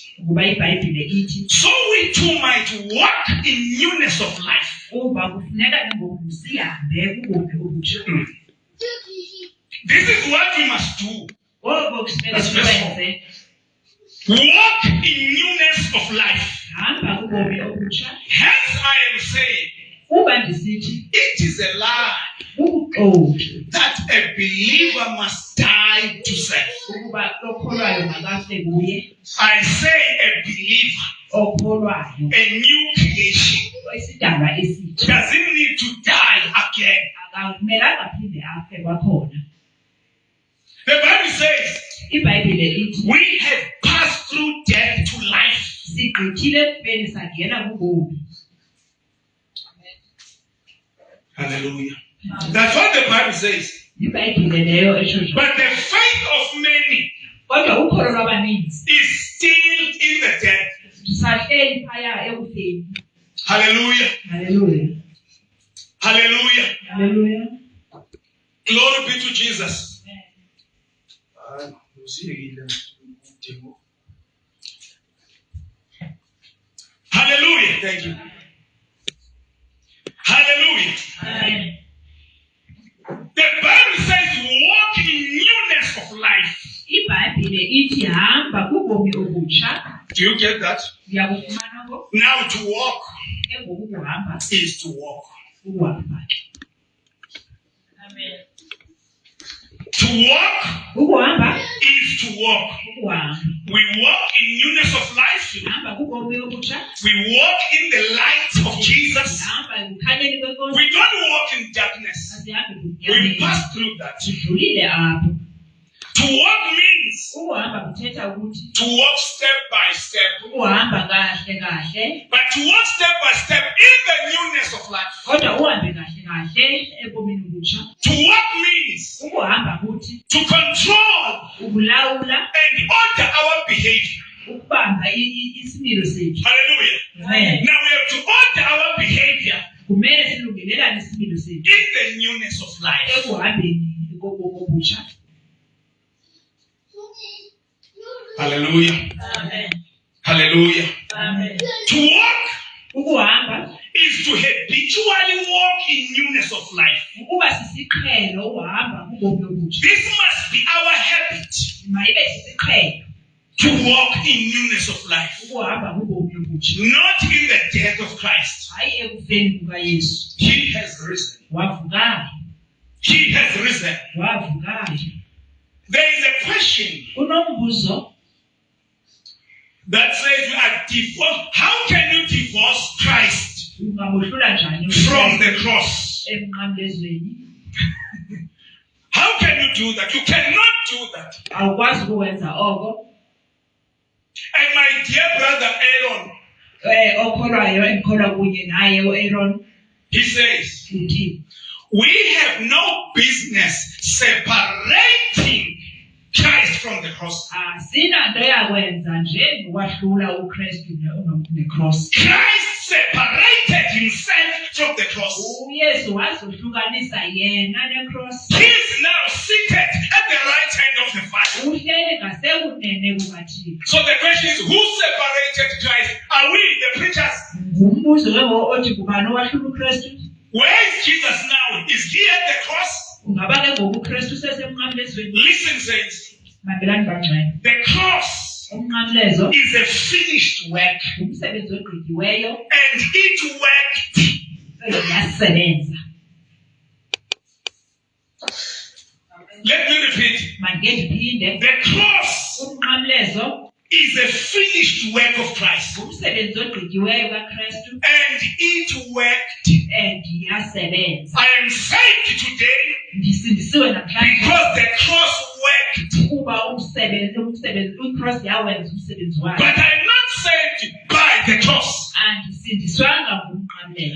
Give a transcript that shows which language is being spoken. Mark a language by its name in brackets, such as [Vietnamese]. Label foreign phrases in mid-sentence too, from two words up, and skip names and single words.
[Xhosa] Ukuba iBhayibhile ithi [English] so we too might walk in newness of life. [Xhosa] uba kufuneka ke ngoku sihambe kubomi obutsha. [English] This is what we must do. [Xhosa] Ngoku kufuneka [English] That's verse [Xhosa] sikwenze. [English] Walk in newness of life. [Xhosa] Hamba kubomi obutsha. [English] Hence I am saying, [Xhosa] Uba ndisithi [English] it is a lie [Xhosa] ubuxoki [English] that a believer must die to self. [Xhosa] ukuba okholwayo makafe kuye. [English] I say a believer, [Xhosa] Okholwayo [English] a new creation, [Xhosa] isidalwa esitsha [English] doesn't need to die again. [Xhosa] akakumelanga aphinde afe kwakhona. [English] The Bible says, [Xhosa] iBhayibhile ithi [English] we have passed through death to life. [Xhosa] sigqithile ekufeni sangena kubomi. [English] Hallelujah. That's what the Bible says. [Xhosa] iBhayibhile leyo esho nje. [English] But the faith of many [Xhosa] Kodwa ukholo lwabaninzi [English] is still in the death. [Xhosa] sahleli phaya ekufeni. [English] Hallelujah. Hallelujah. Hallelujah. Hallelujah. Glory be to Jesus. Hallelujah. Thank you. Hallelujah. Amen. The Bible says walk in newness of life. [Xhosa] iBhayibhile ithi hamba kubomi obutsha. [English] Do you get that? [Xhosa] Uyakufumana ngo? [English] Now to walk [Xhosa] Ke ngoku kuhamba [English] is to walk. [Xhosa] ukuhamba. [English] Amen. To walk [Xhosa] Ukuhamba [English] is to walk. [Xhosa] ukuhamba. [English] We walk in newness of life. [Xhosa] Hamba kubomi obutsha. [English] We walk in the light of Jesus. [Xhosa] Hamba ekukhanyeni kwenkosi. [English] We don't walk in darkness. [Xhosa] Asihambe [English] We [Xhosa] kumnyameni. [English] pass through that. [Xhosa] Sidlulile apho. [English] To walk means [Xhosa] Ukuhamba kuthetha ukuthi [English] to walk step by step. [Xhosa] ukuhamba kahle kahle, [English] But to walk step by step in the newness of life. [Xhosa] kodwa uhambe kahle kahle ebomini obutsha. [English] To walk means [Xhosa] Ukuhamba ukuthi [English] to control [Xhosa] ukulawula [English] and order our behavior. [Xhosa] ukubamba isimilo sethu. [English] Hallelujah. Amen. Now we have to order our behavior [Xhosa] Kumele silungelelane isimilo sethu [English] in the newness of life. [Xhosa] ekuhambeni kobutsha. [English] Hallelujah. Amen. Hallelujah. Amen. To walk [Xhosa] Ukuhamba [English] is to habitually walk in newness of life. [Xhosa] ukuba sisiqhelo uhamba kubomi obutsha. [English] This must be our habit [Xhosa] Mayibe sisiqhelo [English] to walk in newness of life. [Xhosa] ukuhamba kubomi obutsha. [English] Not in the death of Christ. [Xhosa] Hayi ekufeni kukaYesu. [English] He has risen. [Xhosa] Wavukayo. [English] He has risen. [Xhosa] Wavukayo. [English] There is a question [Xhosa] Kunombuzo [English] that says we are divorced. How can you divorce Christ [Xhosa] ungabohlula njani [English] from the cross? [Xhosa] emnqamlezweni? [English] How can you do that? You cannot do that. [Xhosa] Awukwazi ukwenza oko. [English] And my dear brother Aaron, [Xhosa] Okholwayo engikholwa kunye naye uAaron [English] he says, [Xhosa] uthi [English] we have no business separating Christ from the cross. [Xhosa] asinanto yakwenza nje ngokwahlula uKristu necross. [English] Christ separated himself from the cross. [Xhosa] uYesu wazohlukanisa yena necross. [English] He is now seated at the right hand of the Father. [Xhosa] Uhleli ngasekunene kukaThixo. [English] So the question is, who separated Christ? Are we the preachers? [Xhosa] Ngumbuzo ke othi kubani owahlula uKristu? [English] Where is Jesus now? Is he at the cross? [Xhosa] Ungaba ke ngoku uKristu sesemnqamlezweni. [English] Listen, saints. [Xhosa] Mabelani bangcwele. [English] The cross [Xhosa] Umnqamlezo [English] is a finished work. [Xhosa] umsebenzi ogqityweyo [English] And it worked. [Xhosa] yasebenza. [English] Let me repeat. [Xhosa] Mandike ndiphinde. [English] The cross [Xhosa] Umnqamlezo [English] is a finished work of Christ. [Xhosa] umsebenzi ogqityiweyo kaKristu [English] And it worked. [Xhosa] and yasebenza. [English] I am saved today [Xhosa] Ndisindisiwe namhlanje [English] because the cross worked. [Xhosa] kuba umsebenzi uCross yawenza umsebenzi [English] But [Xhosa] wakhe. [English] I am not saved by the cross. [Xhosa] Andisindiswanga ngumnqamlezo.